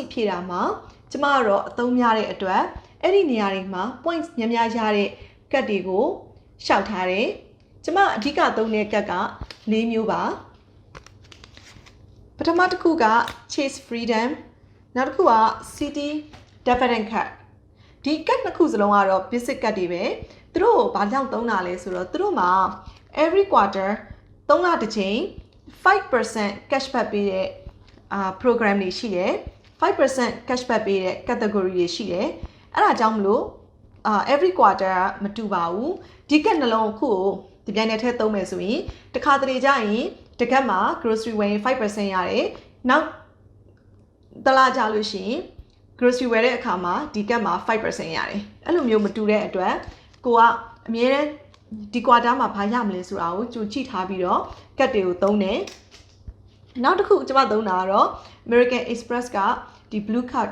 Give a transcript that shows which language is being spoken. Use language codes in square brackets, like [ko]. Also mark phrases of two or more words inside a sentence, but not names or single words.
[my] ဖြည့်တာမှာကျမကတော့အသုံးများတဲ့အတွက်အဲ့ဒီနေရာတွေမှာ points များများရတဲ့ card တွေကိုရှောက်ထားတယ်။ကျမအဓိကသုံးတဲ့ card က၄မျိုးပါ။ပထမတစ်ခုက Chase Freedom နောက်တစ်ခုက City Dividend Card ဒီ card နှစ်ခုစလုံးကတော့ [en] basic card [my] တွေပဲသူတို့ဘာကြောင့်သုံးတာလဲဆိုတော့သူတို့မှာ [en] every quarter [my] 3 လတစ်ချိန် 5% cashback ပေးတဲ့program တွေရှိတယ်5% cashback ပေးတဲ့ category တွေရှိတယ်အဲ့ဒါကြောင့်မလို့ [en] every quarter [my] မတူပါဘူးဒီ card နှလုံးခုကိုဒီပြိုင်နဲ့ထည့်သုံးမယ်ဆိုရင်တစ်ခါတလေကြရင်တကက်မှာ grocery ဝယ်ရင် 5% ရတယ်။နောက်တလားကြလို့ရှိရင် grocery ဝယ်တဲ့အခါမှာဒီကက်မှာ 5% ရတယ်။အဲ့လိုမျိုးမတူ တဲ့အတွက်ကိုကအမြဲတမ်းဒီ quarter မှာဘာရမလဲဆိုတာကိုကြိုကြည့်ထားပြီးတော့ကက်တွေကိုသုံးတယ်။နောက်တစ်ခုကျွန်မသုံးတာကတော့ American Express ကဒီ [en] blue card